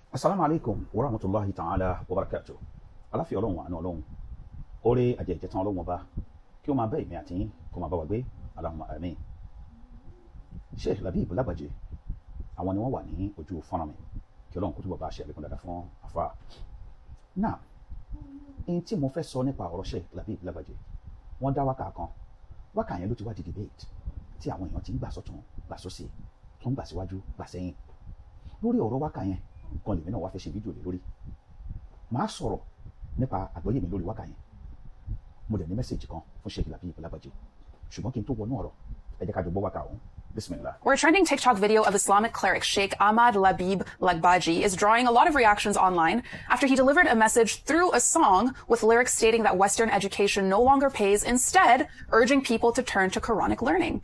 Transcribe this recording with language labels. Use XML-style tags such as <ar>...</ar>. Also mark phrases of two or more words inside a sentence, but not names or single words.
<ar>السلام عليكم ورحمة الله تعالى وبركاته.</ar> <yo>Aláfíà Ọlọ́run àánú Ọlọ́run. Oore àjẹjẹtàn Ọlọ́run ọba kí ó máa bá èmi àti yín kó máa bá wa gbé.</yo> <ar>اللهم آمين.</ar> <yo>Sheikh Labib Lagbaji àwọn ni wọ́n wà ní ojú fọ́nrán mi kí Ọlọ́run kó túbọ̀ bá ṣe àlékún dáadáa fún àfáà. Náà èyí tí mo fẹ́ sọ nípa ọ̀rọ̀ Sheikh Labib Lagbaji wọ́n dá wákà kan. Wákà yẹn ló ti wá di debate tí àwọn èèyàn ti ń gbà sọ́tún gbà sósì tó ń gbà síwájú gbà sẹ́yìn. Lórí ọ̀rọ̀ wákà yẹn kan lèmi náà wá fẹ́ ṣe fídíò lé lórí. Màá sọ̀rọ̀ nípa àgbọ́yé mi lórí wákà yẹn. Mo dẹ̀ ní mẹ́sẹ̀jì kan fún Sheikh Labib Lagbaji. Ṣùgbọ́n kí n tó wọnú ọ̀rọ̀, ẹ jẹ́ ká jọ gbọ́ wákà ọ̀hún. Bismillah.</yo> <en>Where a trending TikTok video of Islamic cleric Sheikh Ahmad Labib Lagbaji is drawing a lot of reactions online after he delivered a message through a song with lyrics stating that Western education no longer pays, instead urging people to turn to Quranic learning.</en>